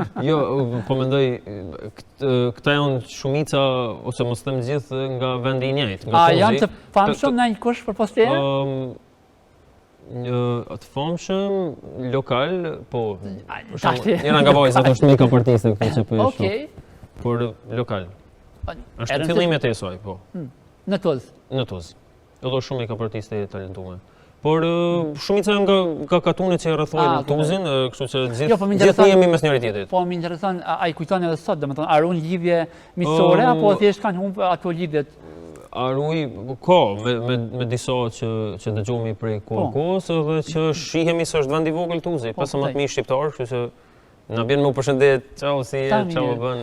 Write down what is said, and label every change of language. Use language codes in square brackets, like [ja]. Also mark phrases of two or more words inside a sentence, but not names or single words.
[sq] Jo, po mendoj këta janë shumica ose mos them gjithë nga vendi i njëjtë, nga Tozi. A janë të famshëm në një kush përpas teje? Të famshëm lokal, po. Njëra nga vajzat është make-up artiste këtu që po e shoh. Okej. Por lokal. Është fillimet e saj, po. Në Toz. Në Toz. Edhe shumë make-up artiste e talentuar. Por shumica nga katunit që rrethojnë Tuzin, kështu që gjithë jemi mes njëri tjetrit. Po, më intereson, a i kujton edhe sot, domethënë, a ruan lidhje miqësore apo thjesht kanë humbur ato lidhjet? Arruj, ka, me disa që dëgjohemi prej kohës dhe që shihemi se është vend i vogël Tuzi, 15.000 shqiptarë, kështu që na vjen më përshëndet, çao si je, çao bën.